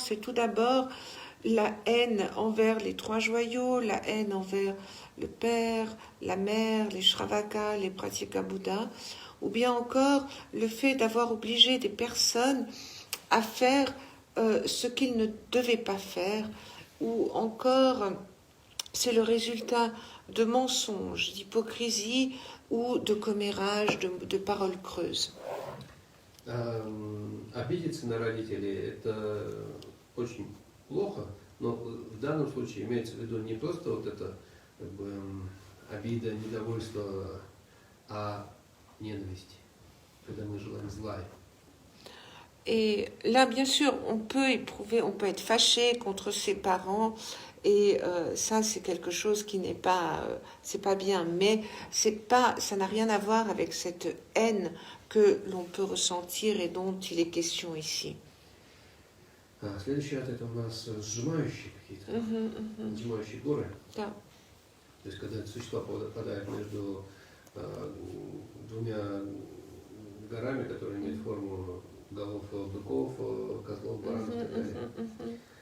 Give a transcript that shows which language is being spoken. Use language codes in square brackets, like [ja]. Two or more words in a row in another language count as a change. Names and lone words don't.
[fr] C'est tout d'abord la haine envers les 3 joyaux, la haine envers le père, la mère, les Shravakas, les Pratyekabuddhas, ou bien encore le fait d'avoir obligé des personnes à faire ce qu'ils ne devaient pas faire, ou encore c'est le résultat de mensonges, d'hypocrisie ou de commérage, de paroles creuses. [ru] Обидеться на родителей – это очень плохо, но в данном случае имеется в виду не просто вот это как бы обида, недовольство, а ненависть, когда мы желаем зла. [fr] Et là, bien sûr, on peut être fâché contre ses parents, et ça, c'est quelque chose qui n'est pas, c'est pas bien, mais ça n'a rien à voir avec cette haine que l'on peut ressentir et dont il est question ici. [ru] Следующий ряд — это у нас сжимающие какие-то, сжимающие горы. Да. То есть, когда существа попадают между 2 горами, которые имеют форму голов быков, козлов, баранов и так далее.